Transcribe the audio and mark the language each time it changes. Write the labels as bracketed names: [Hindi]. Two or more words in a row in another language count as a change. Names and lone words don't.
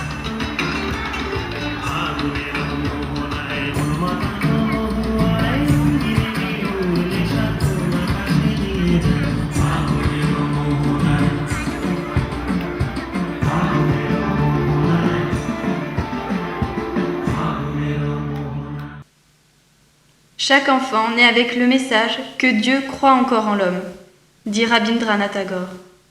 [Bangla] আগুনের মোহনায় মাতানো মহুয়ায় উড়ে সাথে আকাশে নিয়ে যায় আগুনের মোহনায় আগুনের মোহনায় আগুনের মোহনায়. [French] Chaque enfant naît avec le message que Dieu croit encore en l'homme, dit Rabindranath Tagore.